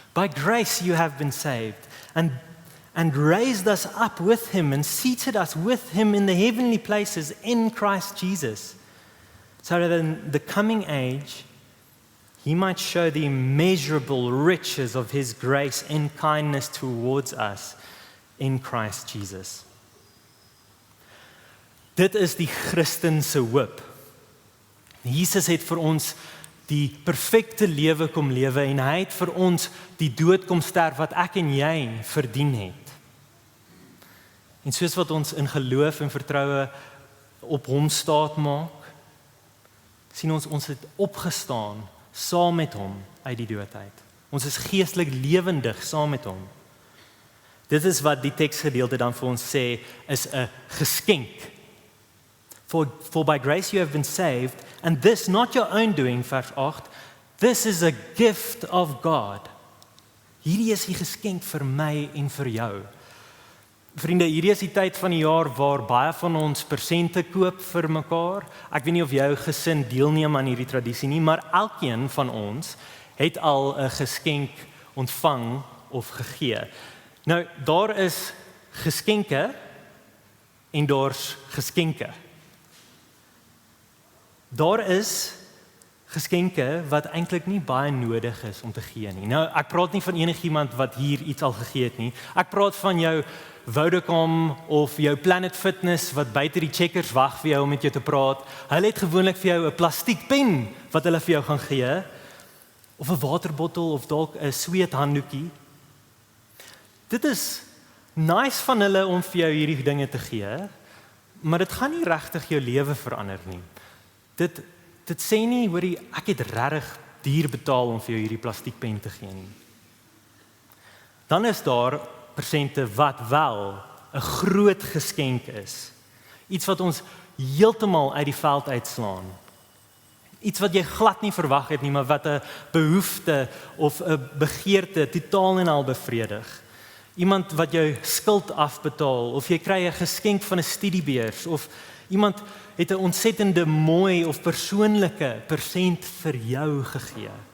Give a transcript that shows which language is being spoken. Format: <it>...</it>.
<en>By grace you have been saved, and raised us up with him and seated us with him in the heavenly places in Christ Jesus, so that in the coming age he might show the immeasurable riches of his grace and kindness towards us in Christ Jesus.</en> <af>Dit is die Christense hoop. Jesus het vir ons die perfekte lewe kom lewe en hy het vir ons die dood kom sterf wat ek en jy verdien het. En soos wat ons in geloof en vertroue op hom staat maak, sien ons het opgestaan saam met hom uit die dood uit. Ons is geestelik lewendig saam met hom. Dit is wat die teksgedeelte dan vir ons sê, is 'n geskenk.</af> <en>For by grace you have been saved, and this not your own doing,</en> <af>vers 8,</af> <en>this is a gift of God.</en> <af>Hierdie is die geskenk vir my en vir jou. Vriende, hierdie is die tyd van die jaar waar baie van ons persente koop vir mekaar. Ek weet nie of jou gesin deelneem aan hierdie tradisie nie, maar elkeen van ons het al 'n geskenk ontvang of gegee. Nou, daar is geskenke en daar's geskenke. Daar is geskenke wat eintlik nie baie nodig is om te gee nie. Nou, ek praat nie van enigiemand wat hier iets al gegee het nie. Ek praat van jou Vodacom of jou Planet Fitness wat buite die Checkers wag vir jou om met jou te praat. Hulle het gewoonlik vir jou 'n plastiekpen wat hulle vir jou gaan gee, of 'n waterbottel of dalk 'n sweethanddoekie. Dit is nice van hulle om vir jou hierdie dinge te gee, maar dit gaan nie regtig jou lewe verander nie. Dit sê nie, hoorie, ek het regtig duur betaal om vir jou hierdie plastiekpen te gee nie. Dan is daar persente wat wel 'n groot geskenk is. Iets wat ons heeltemal uit die veld uitslaan. Iets wat jy glad nie verwag het nie, maar wat 'n behoefte of 'n begeerte totaal en al bevredig. Iemand wat jou skuld afbetaal, of jy kry 'n geskenk van 'n studiebeurs, of iemand het 'n ontsettende mooi of persoonlike persent vir jou gegee.</af>